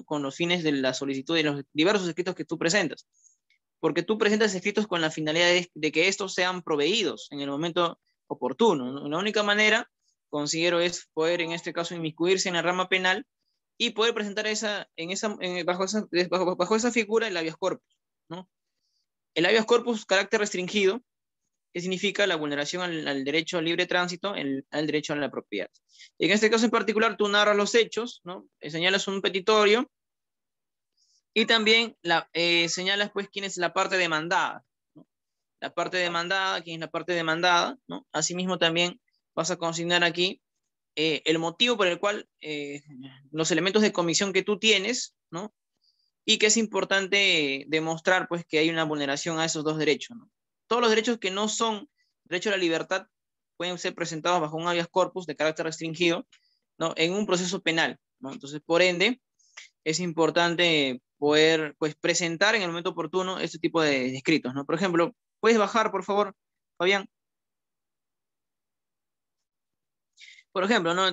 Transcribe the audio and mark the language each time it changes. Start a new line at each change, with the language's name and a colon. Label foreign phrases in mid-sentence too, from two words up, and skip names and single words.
Spanish: Con los fines de la solicitud de los diversos escritos que tú presentas. Porque tú presentas escritos con la finalidad de que estos sean proveídos en el momento oportuno, ¿no? La única manera, considero, es poder, en este caso, inmiscuirse en la rama penal y poder presentar bajo esa figura el habeas corpus, ¿no? El habeas corpus, carácter restringido, que significa la vulneración al derecho al libre tránsito, al derecho a la propiedad. En este caso en particular, tú narras los hechos, ¿no? Señalas un petitorio y también señalas, pues, quién es la parte demandada, ¿no? La parte demandada, quién es la parte demandada, ¿no? Asimismo, también vas a consignar aquí el motivo por el cual los elementos de comisión que tú tienes, ¿no? Y que es importante demostrar, pues, que hay una vulneración a esos dos derechos, ¿no? Todos los derechos que no son derecho a la libertad pueden ser presentados bajo un habeas corpus de carácter restringido, ¿no? En un proceso penal, ¿no? Entonces, por ende, es importante poder, pues, presentar en el momento oportuno este tipo de escritos, ¿no? Por ejemplo, ¿puedes bajar, por favor, Fabián? Por ejemplo, ¿no?